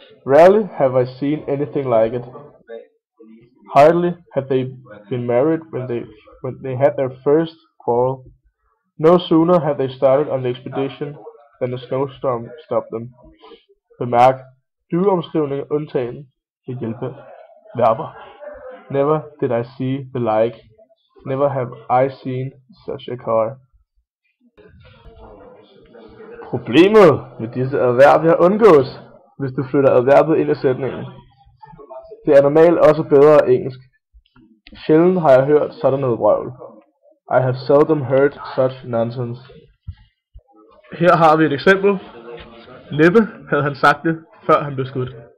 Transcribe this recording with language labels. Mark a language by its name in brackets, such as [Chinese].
[English] Rarely have I seen anything like it. Hardly had they been married when they had their first quarrel. No sooner had they started on the expedition than a snowstorm stopped them. [Danish] Bemærk, do-omskrivning undtagen vil hjælpe verber. [English] Never did I see the like. Never have I seen such a car. [Danish] Problemet med disse adverbier undgås, hvis du flytter adverbet ind i sætningen. Det er normalt også bedre engelsk. Sjældent har jeg hørt sådan noget vrøvl. [English] I have seldom heard such nonsense. [Danish] Her har vi et eksempel. Næppe havde han sagt det, før han blev skudt.